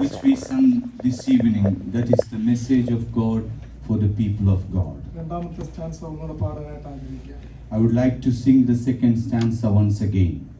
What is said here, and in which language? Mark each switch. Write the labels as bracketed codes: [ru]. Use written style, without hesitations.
[en] which we sung this evening, that is the message of God for the people of God. [ml] രണ്ടാമത്തെ stanza ഒന്നുകൂടെ പാടാനായിട്ട് ആഗ്രഹിക്കുകയാണ്. [en] I would like to sing the second stanza once again.